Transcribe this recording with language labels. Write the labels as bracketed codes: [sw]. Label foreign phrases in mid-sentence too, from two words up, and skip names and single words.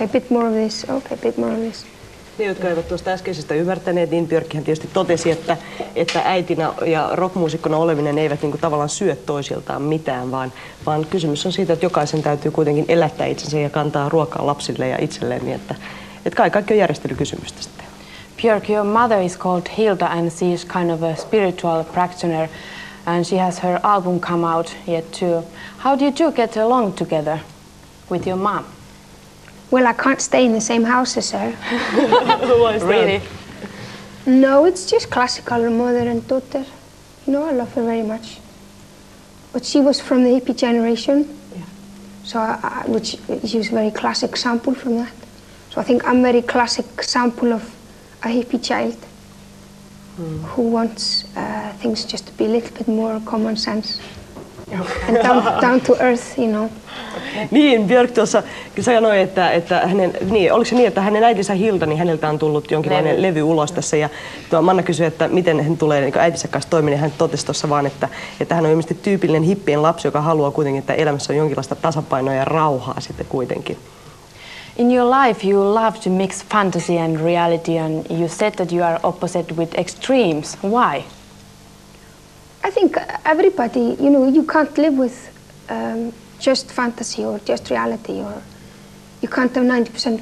[en] a bit more of this, okay, a bit more of this. [fi] Ne, jotka eivät tuosta äskeisestä ymmärtäneet, niin Björkkihän tietysti totesi, että äitinä ja rockmuusikkona oleminen eivät niin kuin tavallaan syö toisiltaan mitään, vaan kysymys on siitä, että jokaisen täytyy kuitenkin elättää itsensä ja kantaa ruokaa lapsille ja itselleen, niin että kaikki on järjestelykysymystä sitten. [en] Björk, your mother is called Hilda and she is kind of a spiritual practitioner and she has her album come out yet too. How do you two get along together with your mom? Well, I can't stay in the same house as her. Why is that? Really? No, it's just classical mother and daughter. You know, I love her very much. But she was from the hippie generation, Yeah. so which she was a very classic example from that. So I think I'm a very classic example of a hippie child who wants things just to be a little bit more common sense and down to earth, you know. [fi] Niin, Björk tuossa sanoi, että hänen, niin, oliko se niin, että hänen äitinsä Hilda, niin häneltä on tullut jonkinlainen levy ulos tässä. Ja Manna kysyi, että miten hän tulee niin äitinsä kanssa toimimaan. Hän totesi tuossa vaan, että hän on ilmeisesti tyypillinen hippien lapsi, joka haluaa kuitenkin, että elämässä on jonkinlaista tasapainoa ja rauhaa sitten kuitenkin. [en] In your life you love to mix fantasy and reality and you said that you are opposite with extremes. Why? I think everybody, you know, you can't live with just fantasy or just reality, or you can't have 90%.